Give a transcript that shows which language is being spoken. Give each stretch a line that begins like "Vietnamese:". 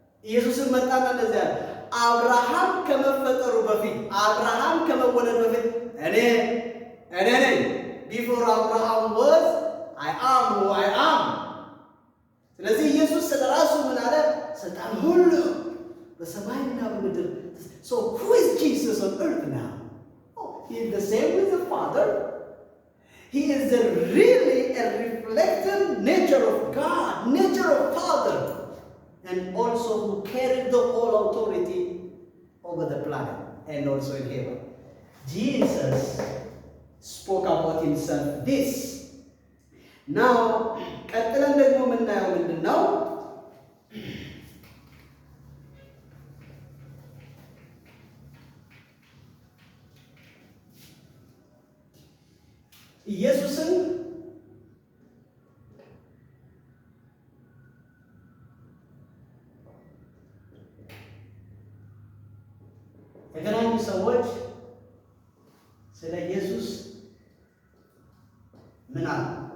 Amharic: ኢየሱስን መጣና እንደዚህ አለ፣ አብርሃም ከመፈጠሩ በፊት አብርሃም ከመወለዱ በፊት እኔ ነኝ
English: before Abraham was I am who I am።
Amharic: ስለዚህ ኢየሱስ ስለራሱ ምን አለ? ስልጣን ሁሉ በሰማይና በምድር።
English: So who is Jesus on earth now? Oh, he is the same with the Father. He is really a reflected nature of God, nature of Father, and also who carried the whole authority over the planet and also in heaven. Jesus spoke about himself this.
Amharic: Now, ቀጥለን ደግሞ የምናየው ምንድን ነው? ኢየሱስን የተለያዩ ሰዎች ስለ ኢየሱስ ምን አሉ?